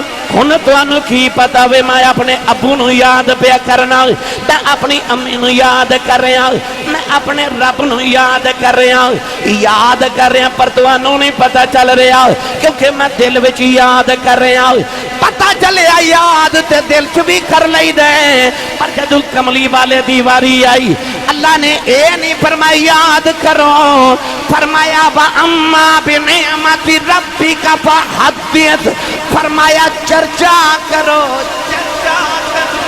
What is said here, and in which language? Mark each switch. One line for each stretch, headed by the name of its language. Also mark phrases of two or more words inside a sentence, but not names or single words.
Punjabi: ہن تانوں کی پتا وے میں اپنے ابو نو یاد پیا کرنا, میں اپنی امی نو یاد کر رہا, میں اپنے رب نو یاد کر رہا, یاد کر رہا, پر تانوں نہیں پتا چل رہا کیونکہ میں دل وچ یاد کر رہا. پتا چلیا یاد تے دل چ بھی کر لئی دے, پر جدوں کملی والے دی واری آئی اللہ نے اے نہیں فرمایا یاد کرو, فرمایا
Arabic: وَأَمَّا بِنِعْمَتِ رَبِّكَ فَحَدِّثْ.
Punjabi: فرمایا چرچا کرو, چرچا کرو.